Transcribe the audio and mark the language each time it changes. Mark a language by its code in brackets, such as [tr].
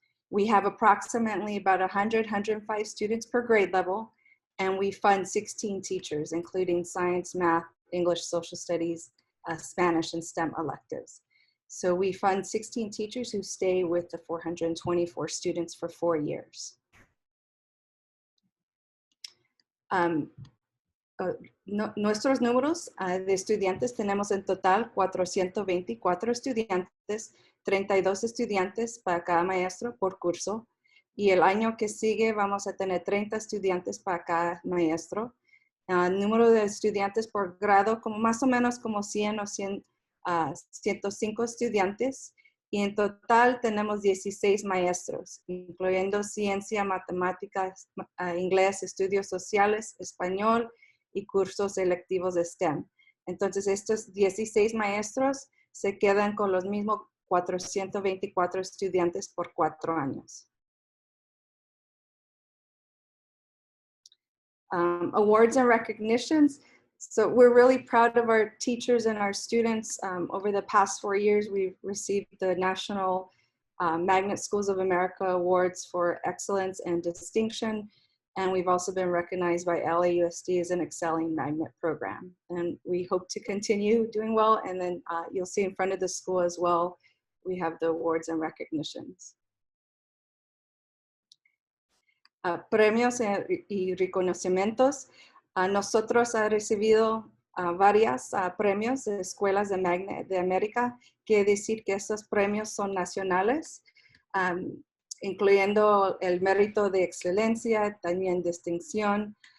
[en] We have approximately about 105 students per grade level, and we fund 16 teachers, including science, math, English, social studies, Spanish, and STEM electives. So we fund 16 teachers who stay with the 424 students for 4 years. [es] Um, nuestros números de estudiantes tenemos en total 424 estudiantes, 32 estudiantes para cada maestro por curso. Y el año que sigue vamos a tener 30 estudiantes para cada maestro. Número de estudiantes por grado, como más o menos como 100 o 105 estudiantes. Y en total tenemos 16 maestros, incluyendo ciencia, matemáticas, inglés, estudios sociales, español y cursos electivos de STEM. Entonces, estos 16 maestros se quedan con los mismos 424 estudiantes por 4 años. [en] Awards and recognitions. So we're really proud of our teachers and our students. Over the past 4 years, we've received the National Magnet Schools of America Awards for Excellence and Distinction. And we've also been recognized by LAUSD as an excelling magnet program. And we hope to continue doing well. And then you'll see in front of the school as well, we have the awards and recognitions. [es] Premios y reconocimientos. Nosotros hemos recibido varios premios de escuelas de Magnet de América. Quiere decir que estos premios son nacionales, incluyendo el mérito de excelencia, también distinción.